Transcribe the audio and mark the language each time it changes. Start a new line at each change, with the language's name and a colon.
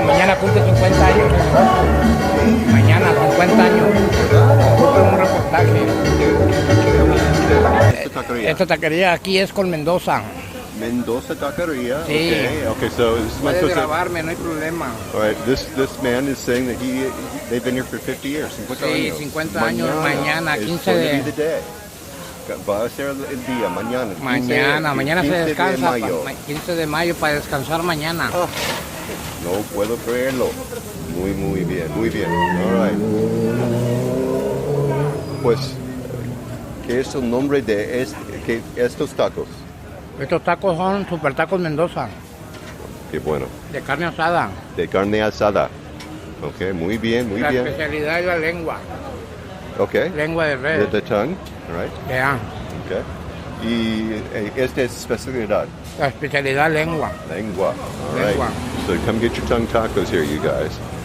Spanish: Mañana cumple 50 años. Mañana 50 años. Cumple un reportaje. Esta taquería aquí es con Mendoza. Mendoza Taqueria. Sí.
English: Okay, so
Spanish: puedes grabarme, no hay problema.
English: All right, this man is saying that they've been here for 50 years. 50
Spanish: sí, años. 50 años mañana, 15 de... Va a ser el día, mañana. Mañana se descansa. 15 de mayo para descansar mañana. No puedo creerlo. Muy bien.
English: All right.
Spanish: Pues, ¿qué es el nombre de estos tacos? Estos tacos son Super Tacos Mendoza. Qué bueno. De carne asada. De carne asada. Ok, muy bien. La especialidad es la lengua. Ok. Lengua de res.
English: The tongue, all right. Yeah.
Spanish: Ok. Y esta es especialidad. La especialidad lengua. Lengua.
English: All
Spanish: lengua.
English: Right. So come get your tongue tacos here, you guys.